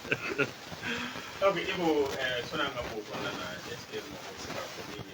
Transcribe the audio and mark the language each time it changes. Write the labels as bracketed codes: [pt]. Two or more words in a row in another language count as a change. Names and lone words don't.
[bm] ok Ibo sɔnni an ka bɔ o kɔnɔna na [fr] est-ce que [bm] mɔgɔ bɛ se ka fɔ